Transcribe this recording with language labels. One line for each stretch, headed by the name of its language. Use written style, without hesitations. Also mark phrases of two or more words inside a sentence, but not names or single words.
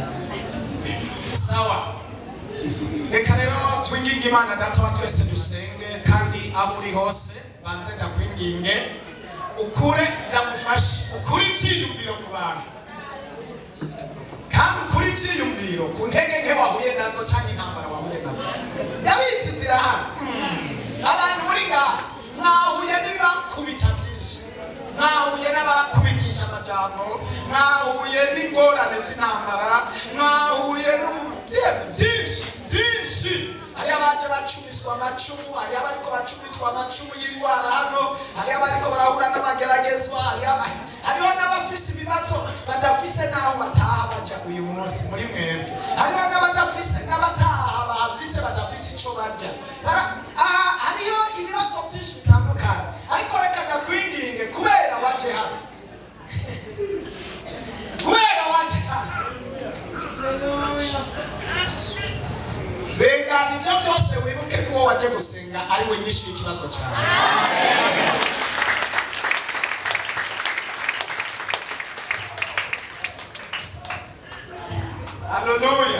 Rundi: Sawa, reka rero twinginge Imana Data wa twese dusenge, kandi aho uri hose banze ndakwinginge ukure ndagufashe, ukure ibyiyumviro ku bantu, kandi ukure ibyiyumviro ku ntege nke wahuye nazo cyangwa intambara wahuye nazo. Ndabizi zirahari. Abantu muri ngaha mwahuye n'ibibakubita byinshi, mwahuye n'abakubitisha amajambo, mwahuye n'ingorane z'intambara, mwahuye n'ubutebe byinshi. Hari abaje bacumiswa amacumu, hari abariko bacumitwa amacumu y'indwara hano, hari abariko barahura n'abageragezwa, hariho n'abafise ibibazo badafise naho bataha baja uyu munsi muri mwebwe, hariho n'abadafise n'abataha bahafise badafise ico barya. Hariho ibibazo byinshi bitandukanye, ariko reka ndakwinginge kubera waje hano kubera waje hano reka nivyo byose wibuke ko waje gusenga ari we nyinshi y'ikibazo cyawe. Haleluya.